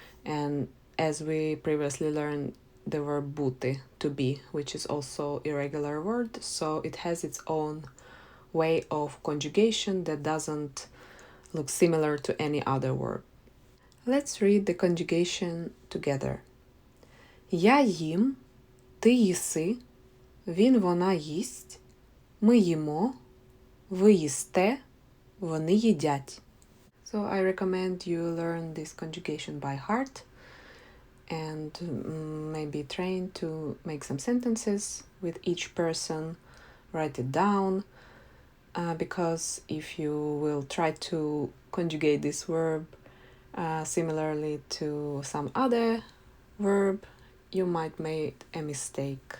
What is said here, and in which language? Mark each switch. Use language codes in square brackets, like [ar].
[en] And as we previously learned, the verb бути, to be, which is also irregular word, so it has its own way of conjugation that doesn't look similar to any other word. Let's read the conjugation together. [uk] Я їм, ти їси, він, вона їсть, ми їмо, ви їсте, вони їдять. [en] So I recommend you learn this conjugation by heart and maybe train to make some sentences with each person, write it down, because if you will try to conjugate this verb similarly to some other verb, you might make a mistake.